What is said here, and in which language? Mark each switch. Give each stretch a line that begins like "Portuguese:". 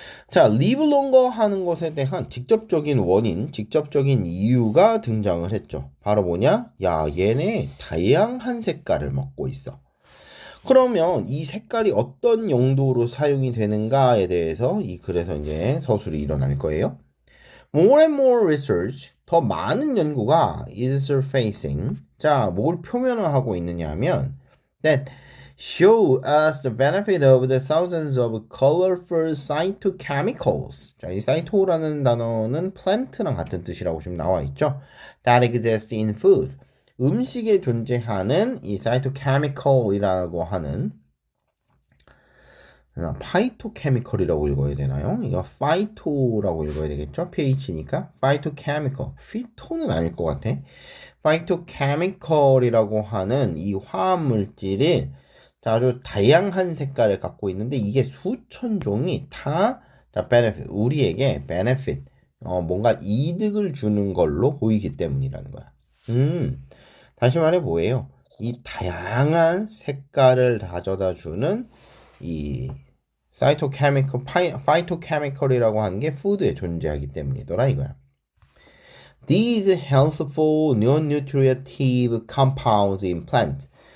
Korean: 자, live longer 하는 것에 대한 직접적인 원인, 직접적인 이유가 등장을 했죠. 바로 뭐냐? 야, 얘네 다양한 색깔을 먹고 있어. 그러면 이 색깔이 어떤 용도로 사용이 되는가에 대해서 이 글에서 이제 서술이 일어날 거예요.
English: More and more research,
Korean: 더 많은 연구가
English: is surfacing. 자,
Korean: 뭘 표면화하고 있느냐 하면
English: that show us the benefit of the thousands of colorful phytochemicals.
Korean: 자, 이 phyto라는 단어는 plant랑 같은 뜻이라고 지금 나와 있죠.
English: That exist in food.
Korean: 음식에 존재하는 이 phytochemical이라고 하는 파이토케미컬이라고 읽어야 되나요? 이거 파이토라고 읽어야 되겠죠? pH니까 phytochemical. 피토는 아닐 것 같아. phytochemical이라고 하는 이 화학 물질이 아주 다양한 색깔을 갖고 있는데 이게 수천 종이 다 benefit, 우리에게 benefit, 뭔가 이득을 주는 걸로 보이기 때문이라는 거야. 다시 말해 뭐예요? 이 다양한 색깔을 가져다 주는 이 phytochemical이라고 하는 게 푸드에 존재하기 때문이더라 이거야.
English: These healthful non-nutritive compounds in plants.